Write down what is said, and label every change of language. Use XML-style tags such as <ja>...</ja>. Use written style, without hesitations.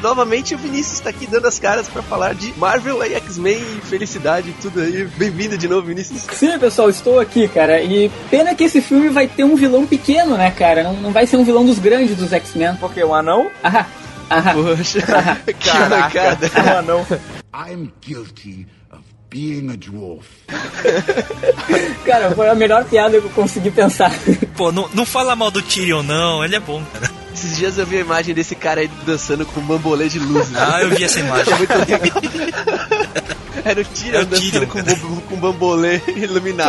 <pt>Novamente, o Vinícius tá aqui dando as caras pra falar de Marvel e X-Men, felicidade, tudo aí. Bem-vindo de novo, Vinícius. Sim, pessoal, estou aqui, cara. E pena que esse filme vai ter um vilão pequeno, né, cara? Não vai ser um vilão dos grandes dos X-Men. Por quê? Um anão? Poxa, que mancada. Um anão.</pt> <en>I'm guilty of being a dwarf.</en> <pt>Cara, foi a melhor piada que eu consegui pensar. Pô, não fala mal do Tyrion, não. Ele é bom, cara. Esses dias eu vi a imagem desse cara aí dançando com um bambolê de luz. Né? Ah, eu vi essa imagem. Muito legal. Era o Tyrion dançando com bambolê iluminado.</pt>